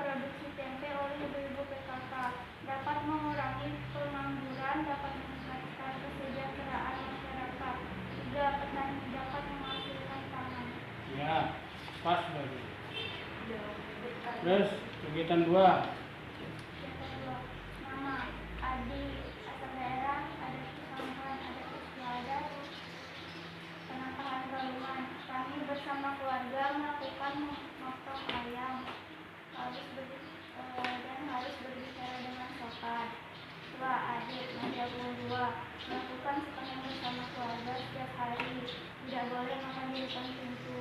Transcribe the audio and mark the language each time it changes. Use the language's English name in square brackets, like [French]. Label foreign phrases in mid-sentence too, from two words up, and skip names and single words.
[Indonesian] Produksi tempe oleh ibu-ibu PKK dapat mengurangi pengangguran, dapat meningkatkan kesejahteraan masyarakat. 3. Petani dapat menghasilkan pangan. Ya, pas lagi. Terus kegiatan 2. Nama Adi, asal daerah, adat Kesamban, adat istiadat, penambahan galuhan. Kami bersama keluarga melakukan motong ayam, harus berbicara dengan sopan. 2. Adik, menjaga 2. Melakukan sepanjang bersama keluarga setiap hari. Tidak boleh makan di depan pintu.